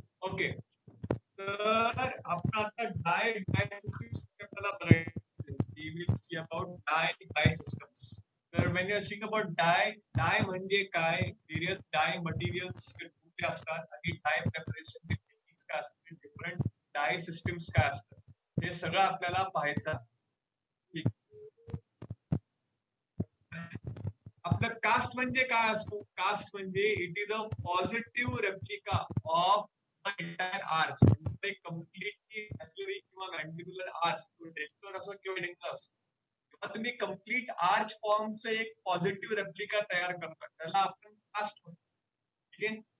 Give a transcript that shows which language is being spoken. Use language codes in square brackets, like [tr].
[mr] Okay, तर आपण आता डाय सिस्टम्स आपल्याला बघायचं. [en] We will see about die systems. [mr] तर [en] when you are speaking about [mr] डाय म्हणजे काय, वेरियस डाय मटेरियल्स कुठले असतात आणि डाय प्रिपरेशन टेक्निक्स काय असतात, डिफरंट डाय सिस्टम्स काय असतात, हे सगळं आपल्याला पाहायचं आहे. ठीक. आपलं कास्ट म्हणजे काय असतो? कास्ट म्हणजे [en] it is a positive replica of entire arch, [mr] म्हणजे कम्प्लिटली किंवा मॅन्डिब्युलर आर्च, डेक्टर असो किंवा डेक्टर असो, किंवा तुम्ही कम्प्लीट आर्च फॉर्मचं एक पॉझिटिव्ह रेप्लिका तयार करता, त्याला आपण कास्ट म्हणतो. ठीक आहे.